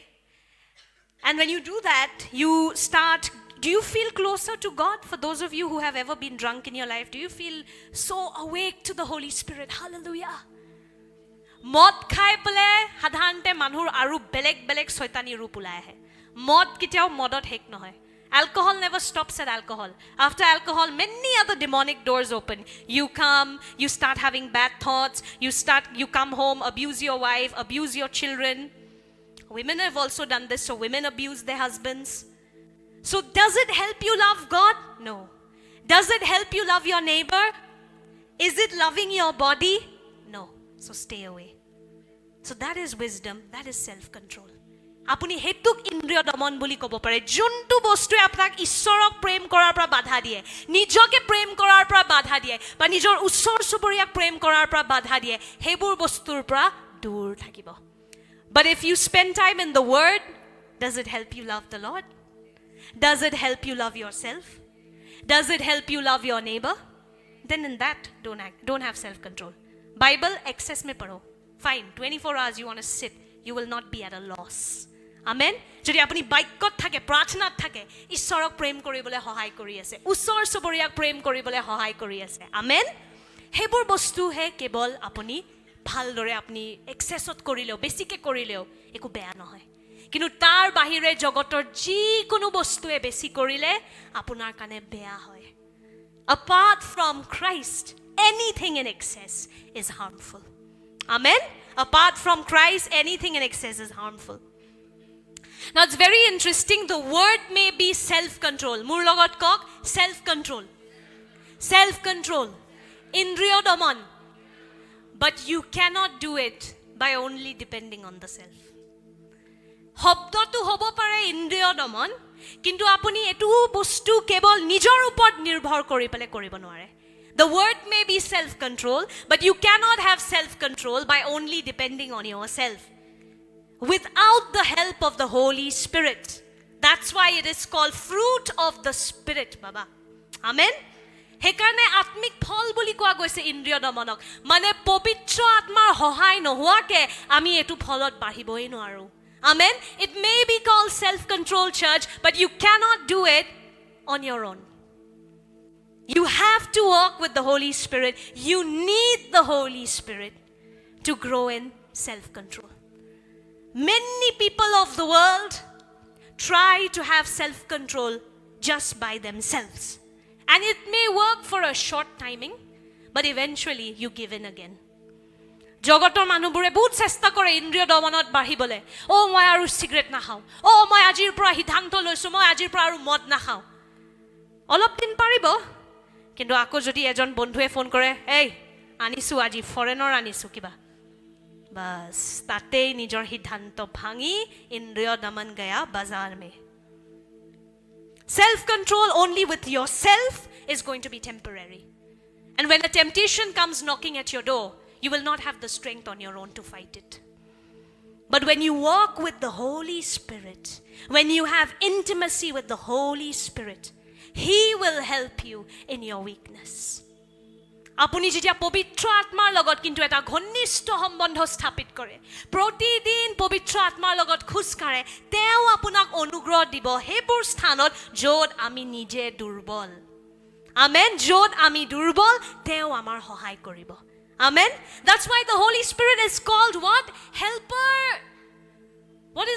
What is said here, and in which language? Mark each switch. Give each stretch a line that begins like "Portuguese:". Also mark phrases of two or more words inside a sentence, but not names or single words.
English: And when you do that, do you feel closer to God? For those of you who have ever been drunk in your life, do you feel so awake to the Holy Spirit? Hallelujah.
Assamese: মদ খাই পেলে সাধাৰণতে মানুহৰ আৰু বেলেগ শয়তানী ৰূপ ওলাই আহে। মদ কেতিয়াও মদত হেক নহয়।
English: Alcohol never stops at alcohol. After alcohol, many other demonic doors open. You start having bad thoughts, you come home, abuse your wife, abuse your children. Women have also done this, so women abuse their husbands. So does it help you love God? No. Does it help you love your neighbor? Is it loving your body? No. So stay away. So that is wisdom, that is self-control.
Assamese: আপুনি হেতুক ইন্দ্ৰিয় দমন বুলি ক'ব পাৰে। যোনটো বস্তুৱে আপোনাক ঈশ্বৰক প্ৰেম কৰাৰ পৰা বাধা দিয়ে, নিজকে প্ৰেম কৰাৰ পৰা বাধা দিয়ে, বা নিজৰ ওচৰ চুবুৰীয়াক প্ৰেম কৰাৰ পৰা বাধা দিয়ে, সেইবোৰ বস্তুৰ পৰা দূৰ থাকিব।
English: But if you spend time in the Word, does it help you love the Lord? Does it help you love yourself? Does it help you love your neighbor? Then in that, don't have self-control. Bible, excess
Hindi: में पढ़ो.
English: Fine, 24 hours you want to sit, you will not be at a loss. Amen.
Assamese: যদি আপুনি বাক্যত থাকে, প্ৰাৰ্থনাত থাকে, ঈশ্বৰক প্ৰেম কৰিবলৈ সহায় কৰি আছে, ওচৰ চুবুৰীয়াক প্ৰেম কৰিবলৈ সহায় কৰি আছে। Amen. সেইবোৰ বস্তুহে কেৱল আপুনি ভালদৰে আপুনি এক্সেছত কৰিলেও বেছিকৈ কৰিলেও একো বেয়া নহয় কিন্তু তাৰ বাহিৰে জগতৰ যিকোনো বস্তুৱে বেছি কৰিলে আপোনাৰ কাৰণে বেয়া হয়
English: apart from Christ anything in excess is harmful amen apart from Christ anything in excess is harmful now it's very interesting the word may be self control
Assamese: মোৰ লগত কওক
English: self control
Assamese: ইন্দ্ৰিয় দমন
English: but you cannot do it by only depending on the self
Assamese: শব্দটো হ'ব পাৰে ইন্দ্ৰিয় দমন কিন্তু আপুনি এটো বস্তু কেৱল নিজৰ ওপৰত নিৰ্ভৰ কৰি পেলে কৰিব নোৱাৰে
English: the word may be self control but you cannot have self control by only depending on yourself without the help of the Holy Spirit that's why it is called fruit of the Spirit baba amen
Assamese: হেকাৰণে আত্মিক ফল বুলি কোৱা গৈছে ইন্দ্ৰিয় দমনক মানে পবিত্ৰ আত্মাৰ সহায় নোহোৱাকে আমি এটো ফলত বাঢ়িবই নোৱাৰো
English: amen it may be called self control church but you cannot do it on your own you have to walk with the Holy Spirit you need the Holy Spirit to grow in self control many people of the world try to have self control just by themselves and it may work for a short timing but eventually you give in again
Assamese: জগতৰ মানুহবোৰে বহুত চেষ্টা কৰে ইন্দ্ৰিয় দমনত বাঢ়িবলে ও মই আৰু সিগাৰেট নাখাও ও মই আজিৰ পৰা সিদ্ধান্ত লৈছো মই আজিৰ পৰা আৰু মদ নাখাও অলপ দিন পাৰিব কিন্তু আকৌ যদি এজন বন্ধুৱে ফোন কৰে এই আনিছো আজি ফৰেনৰ আনিছো কিবা বাস তাতেই নিজৰ সিদ্ধান্ত ভাঙি ইন্দ্ৰিয় দমন
Hindi: गया बाज़ार में
English: self control only with yourself is going to be temporary and when a temptation comes knocking at your door you will not have the strength on your own to fight it but when you walk with the Holy Spirit when you have intimacy with the Holy Spirit he will help you in your weakness
Assamese: আপুনি যেতিয়া পবিত্ৰ আত্মাৰ লগত কিন্তু এটা ঘনিষ্ঠ সম্বন্ধ স্থাপিত কৰে প্ৰতিদিন পবিত্ৰ আত্মাৰ লগত খুজকাৰে তেওঁ আপোনাক অনুগ্ৰহ দিব হেবোৰ স্থানত য'ত আমি নিজে দুৰ্বল আমেন য'ত আমি দুৰ্বল তেওঁ আমাৰ সহায় কৰিব
English: amen that's why the Holy Spirit is called what helper what is